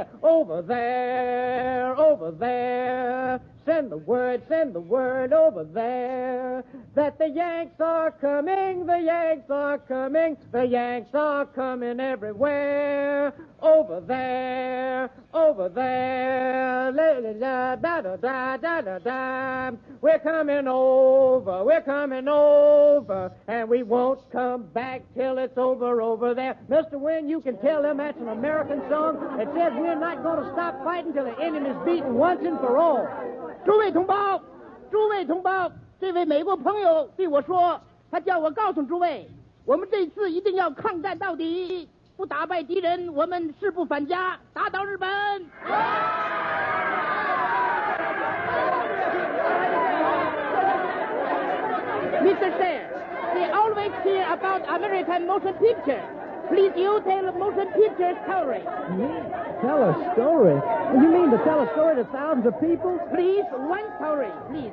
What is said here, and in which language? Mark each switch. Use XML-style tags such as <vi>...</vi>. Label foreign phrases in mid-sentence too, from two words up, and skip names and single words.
<en>Over there, over there. Send the word over there. That the Yanks are coming, the Yanks are coming, the Yanks are coming everywhere. Over there, over there. La-la-la-da-da-da-da-da. We're coming over, and we won't come back till it's over there. Mr. Wynn, you can tell them that's an American song that says we're not going to stop fighting till the enemy's beaten once and for all.</en> <zh>诸位同胞，这位美国朋友对我说，他叫我告诉诸位，我们这次一定要抗战到底，不打败敌人，我们誓不返家，打倒日本。Mr.</zh> <en>Sir, they always hear about American motion picture. Please, you tell a motion picture story. Tell a story? You mean to tell a story to thousands of people? Please, one story, please.</en>